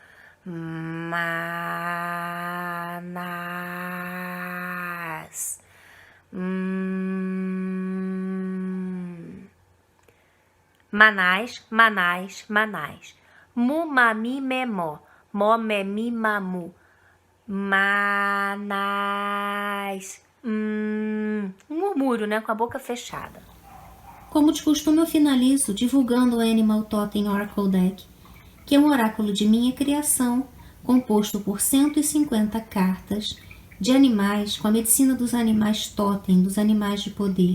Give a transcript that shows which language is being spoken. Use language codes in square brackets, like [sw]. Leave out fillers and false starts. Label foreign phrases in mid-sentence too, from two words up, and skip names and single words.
[pt] Manás. Manás, Manás, Manás. Mu, mami, memó. Mó, memi, mamu. Manás. Um murmúrio, né? Com a boca fechada. Como de costume, eu finalizo divulgando o Animal Totem Oracle Deck, que é um oráculo de minha criação, composto por 150 cartas de animais, com a medicina dos animais totem, dos animais de poder.